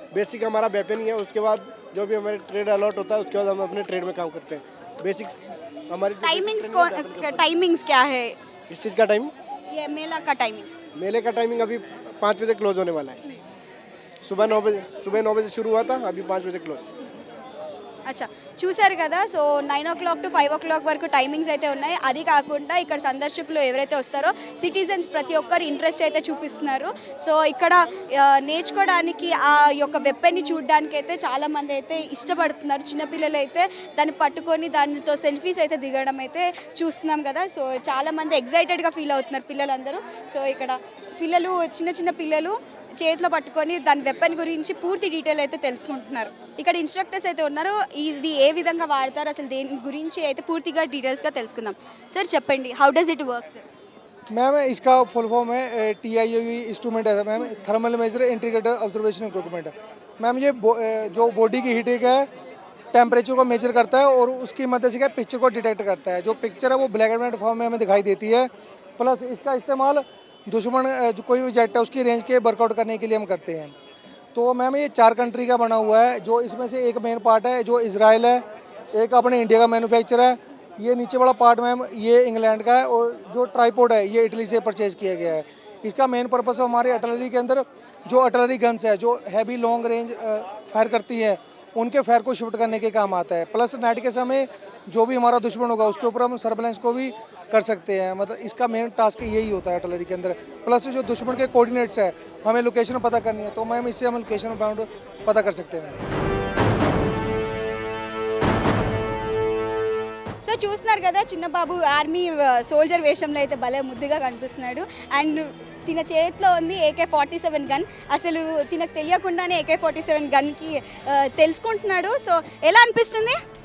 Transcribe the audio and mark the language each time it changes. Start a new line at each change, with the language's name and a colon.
Hindi: Basic हमारा weapon ही है, उसके बाद जो भी हमारे ट्रेड अलॉट होता है उसके बाद हम अपने ट्रेड में काम करते हैं। बेसिक हमारी टाइमिंग्स क्या है? इस चीज़ का टाइम, ये मेला का टाइमिंग्स मेले का टाइमिंग अभी 5 बजे क्लोज होने वाला है। सुबह 9 बजे शुरू हुआ था, अभी 5 बजे क्लोज।
Telugu: అచ్చా చూశారు కదా. సో 9 o'clock to 5 o'clock వరకు టైమింగ్స్ అయితే ఉన్నాయి. అది కాకుండా ఇక్కడ సందర్శకులు ఎవరైతే వస్తారో సిటిజన్స్ ప్రతి ఒక్కరు ఇంట్రెస్ట్ అయితే చూపిస్తున్నారు. సో ఇక్కడ నేర్చుకోవడానికి ఆ యొక్క వెపన్ని చూడడానికి అయితే చాలామంది అయితే ఇష్టపడుతున్నారు. చిన్నపిల్లలు అయితే దాన్ని పట్టుకొని దానితో సెల్ఫీస్ అయితే దిగడం అయితే చూస్తున్నాం కదా. సో చాలామంది ఎగ్జైటెడ్గా ఫీల్ అవుతున్నారు పిల్లలందరూ. సో ఇక్కడ పిల్లలు చిన్న పిల్లలు చేతిలో పట్టుకొని దాని వెపన్ గురించి పూర్తి డీటెయిల్ అయితే తెలుసుకుంటున్నారు. ఇక్కడ ఇన్స్ట్రక్టర్స్ అయితే ఉన్నారు. ఇది ఏ విధంగా వాడతారు, అసలు దేని గురించి అయితే పూర్తిగా డీటెయిల్స్గా తెలుసుకుందాం.
English: Sir చెప్పండి, how does it work sir?
Hindi: Ma'am इसका फुल फॉर्म है TIOE इंस्ट्रूमेंट है ma'am, thermal major integrated observation equipment. Ma'am ये जो बॉडी की हीटिंग है टेम्परेचर को मेजर करता है और उसकी मदद से क्या पिक्चर को डिटेक्ट करता है। जो पिक्चर है वो ब्लैक एंड वाइट फॉर्म में हमें दिखाई देती है। प्लस इसका इस्तेमाल दुश्मन जो कोई भी जेट है उसकी रेंज के वर्कआउट करने के लिए हम करते हैं। तो मैम ये 4 कंट्री का बना हुआ है, जो इसमें से एक मेन पार्ट है जो इजराइल है, एक अपने इंडिया का मैन्युफैक्चर है, ये नीचे वाला पार्ट मैम ये इंग्लैंड का है, और जो ट्राईपोड है ये इटली से परचेज किया गया है। इसका मेन पर्पस है हमारे अटलरी के अंदर जो अटलरी गन्स है जो हैवी लॉन्ग रेंज फायर करती है उनके फायर को शिफ्ट करने के काम आता है। प्लस नाइट के समय जो भी हमारा दुश्मन होगा उसके ऊपर हम सर्वेलेंस को भी कर सकते हैं। मतलब इसका मेन टास्क यही होता है अटलरी के अंदर। प्लस जो दुश्मन के कोऑर्डिनेट्स है हमें लोकेशन पता करनी है तो मैम इससे हम लोकेशन बाउंड पता कर सकते हैं।
Telugu: సో చూస్తున్నారు కదా, చిన్నబాబు ఆర్మీ సోల్జర్ వేషంలో అయితే భలే ముద్దుగా కనిపిస్తున్నాడు. అండ్ తిన చేతిలో ఉంది AK-47 గన్. అసలు తినకు తెలియకుండానే AK-47 గన్కి తెలుసుకుంటున్నాడు. సో ఎలా అనిపిస్తుంది?